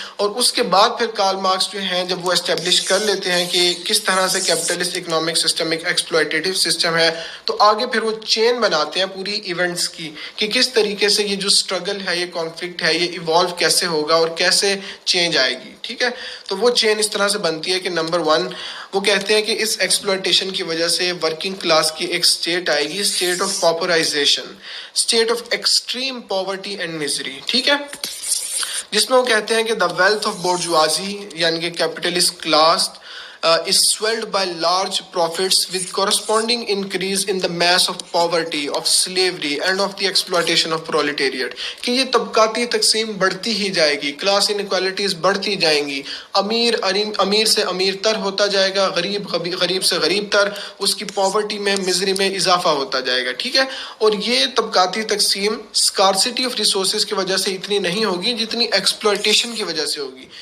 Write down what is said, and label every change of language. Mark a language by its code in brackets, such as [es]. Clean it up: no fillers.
[ur] اور اس کے بعد پھر کارل مارکس جو ہیں جب وہ اسٹیبلش کر لیتے ہیں کہ کس طرح سے کیپٹلسٹ اکنامک سسٹم ایک ایکسپلوٹیٹیو سسٹم ہے، تو آگے پھر وہ چین بناتے ہیں پوری ایونٹس کی کہ کس طریقے سے یہ جو اسٹرگل ہے، یہ کانفلکٹ ہے، یہ ایوالو کیسے ہوگا اور کیسے چینج آئے گی. ٹھیک ہے، تو وہ چین اس طرح سے بنتی ہے کہ نمبر 1 وہ کہتے ہیں کہ اس ایکسپلوٹیشن کی وجہ سے ورکنگ کلاس کی ایک اسٹیٹ آئے گی، state of پاپرائزیشن، state of extreme poverty and میزری. ٹھیک ہے، جس میں وہ کہتے ہیں کہ [en] the wealth of bourgeoisie [ur] یعنی کہ [en] Capitalist class is swelled by large profits with corresponding increase in the mass of poverty, of slavery and of the exploitation of proletariat. [ur] کہ یہ طبقاتی تقسیم بڑھتی ہی جائے گی، کلاس انیکوالٹیز بڑھتی جائیں گی، امیر سے امیر تر ہوتا جائے گا، غریب سے غریب تر، اس کی پاورٹی میں، مزری میں اضافہ ہوتا جائے گا. ٹھیک ہے، اور یہ طبقاتی تقسیم اسکارسٹی آف ریسورسز کی وجہ سے اتنی نہیں ہوگی جتنی ایکسپلوٹیشن کی وجہ سے ہوگی.